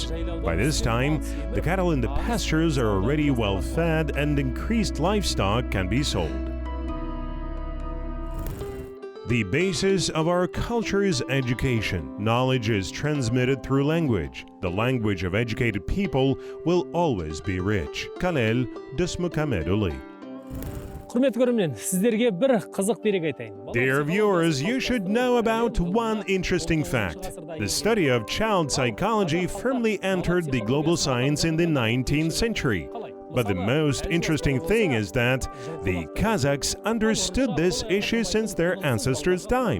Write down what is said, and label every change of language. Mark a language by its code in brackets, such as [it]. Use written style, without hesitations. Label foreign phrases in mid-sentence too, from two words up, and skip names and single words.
[en] By this time, the cattle in the pastures are already well fed and increased livestock can be sold. The basis of our culture is education. Knowledge is transmitted through language. The language of educated people will always be rich. Kalel Dusmukameduli. [kk] Құрметті көрермен, сіздерге бір қызық дерек айтайын. [en] Dear viewers, you should know about one interesting fact. The study of child psychology firmly entered the global science in the 19th century. But the most interesting thing is that the Kazakhs understood this issue since their ancestors' time.